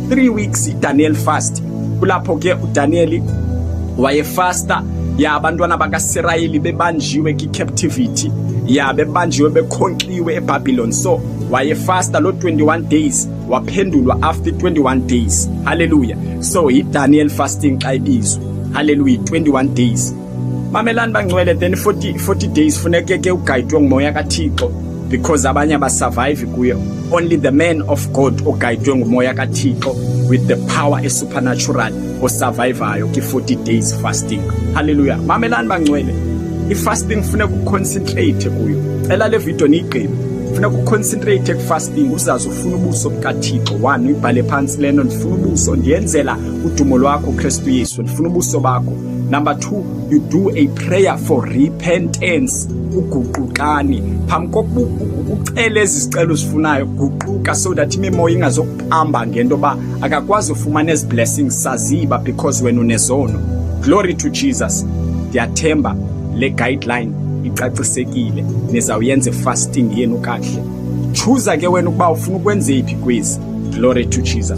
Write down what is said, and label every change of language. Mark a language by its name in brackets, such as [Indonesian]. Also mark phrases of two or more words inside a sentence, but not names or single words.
[English] 3 weeks iDaniel fast. [Xhosa] Kulapho ke uDaniel wayefasta ya abantwana bakaSirayeli bebanjiwe ki-captivity, ya bebanjiwe bekhonqiwe eBabylon. So wayefasta lo 21 days, waphendulwa [English] after 21 days. [Xhosa] Hallelujah. So iDaniel fasting xa ibizwa. Hallelujah. 21 days. Mamelani bangcwele, then 40 days funeke ke ugayidwe ngumoya kaThixo, because abanye abasurvive kuyo. [English] Only the man of God [Xhosa] ogayidwe ngumoya kaThixo [English] with the power supernatural [Xhosa] osurvivayo ki [English] 40 days fasting. [Xhosa] Hallelujah. Mamelani bangcwele, i-fasting funeka uconcentrate kuyo. Cela le video niyigqibe. Funeka uconcentrate ku-fasting, uzazi ufuna ubuso bukaThixo. 1, uyibhale phansi lento, ndifuna ubuso, ndiyenzela udumo lwakho Kristu Yesu, ndifuna ubuso bakho. [English] Number 2, you do a prayer for repentance. [Xhosa] Uguqukani phambi kokuba ucele ezi zicelo zifunayo, guquka [English] so that [Xhosa] imimoya ingazokuhamba ngento ba akakwazi ufumana ezi blessings saziba because wena unezono. [English] Glory to Jesus. [Xhosa] Ndiyathemba le guideline icacisekile, nizawuyenza fasting yenu kahle. Choose ke wena ukuba ufuna ukwenza iphi kwezi. [English] Glory to Jesus.